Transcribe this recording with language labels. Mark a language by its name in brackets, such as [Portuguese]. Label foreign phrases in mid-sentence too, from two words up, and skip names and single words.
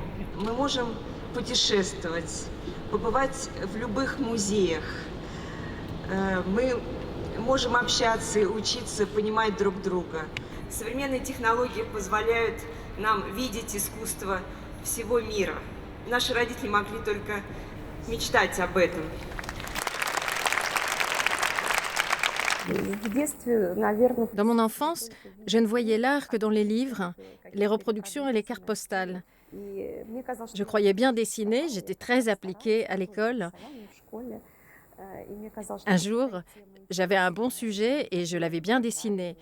[Russian] Мы можем путешествовать, побывать в любых музеях. Мы можем общаться и учиться понимать друг друга. Современные технологии позволяют нам видеть искусство всего мира. Наши родители могли только мечтать об этом. [French] Dans mon enfance, je ne voyais l'art que dans les livres, les reproductions et les cartes postales. Je croyais bien dessiner, j'étais très appliquée à l'école. Un jour, j'avais un bon sujet et je l'avais bien dessiné.